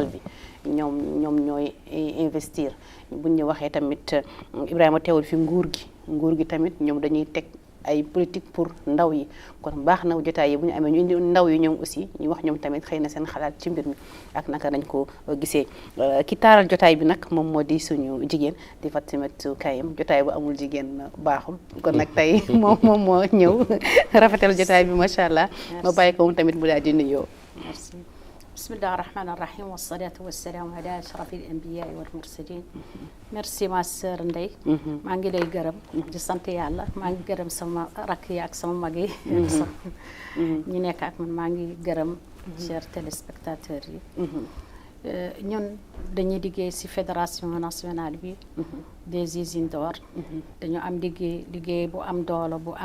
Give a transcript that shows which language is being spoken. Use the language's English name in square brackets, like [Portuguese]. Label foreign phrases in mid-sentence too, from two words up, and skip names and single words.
[Wolof] bi ñoom ñooy investir buñ ñu waxee tamit Ibrahima teewul fi nguur gi tamit ñoom dañuy teg ay [French] politique pour [Wolof] ndaw yi kon baax na jotaay yi bu ñu amee ñu indi ndaw yi ñoom aussi ñu wax ñoom tamit xëy na seen xalaat ci mbir mi ak naka dañ ko gisee ki taaral jotaay bi nag moom moo di suñu jigéen di Fatimatu Kayem jotaay bu amul jigéen baaxul kon nag tey moom moo ñëw rafetal jotaay bi [Arabic] ما شاء الله [Wolof] ma bàyyi ko moom tamit mu daal di nuyoo. merci [Arabic] بسم الله الرحمن الرحيم والصلاة والسلام على أشرف الأنبياء والمرسلين [Wolof] merci [French] ma sœur [Wolof] Ndeye maa ngi lay gërëm di sant yàlla maa ngi gërëm sama rakk yi ak sama mag yi ñi nekk ak man maa ngi gërëm [French] chers téléspectateurs [Wolof] yi ñun dañuy liggéey ci [French] fédération nationale [Wolof] bi [French] des usines d'or [Wolof] dañu am liggéey bu am doole bu